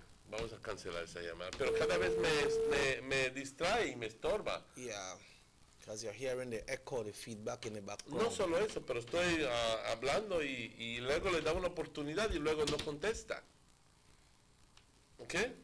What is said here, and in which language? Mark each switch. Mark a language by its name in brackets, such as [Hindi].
[Spanish] Vamos a cancelar esa llamada. Pero cada vez me distrae y me estorba. [English] Yeah, because you're hearing the echo, the feedback in the background. [Spanish] No solo eso, pero estoy hablando y luego le da una oportunidad y luego no contesta. ¿Ok?